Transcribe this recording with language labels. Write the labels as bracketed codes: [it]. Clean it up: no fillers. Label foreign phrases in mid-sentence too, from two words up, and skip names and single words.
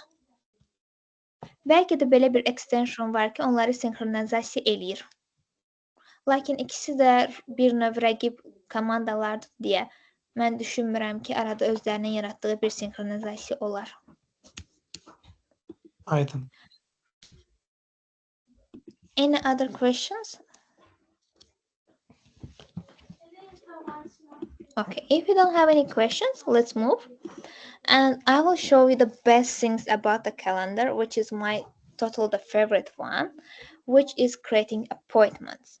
[az] Bəlkə də belə bir extension var ki, onları sinxronizasiya eləyir. Lakin ikisi də bir növ rəqib komandalardır deyə mən düşünmürəm ki, arada özlərinin yaratdığı bir sinxronizasiya olar. Aydın. [en] Any other questions? Okay, if you don't have any questions, let's move. And I will show you the best things about the calendar, which is my the favorite one, which is creating appointments.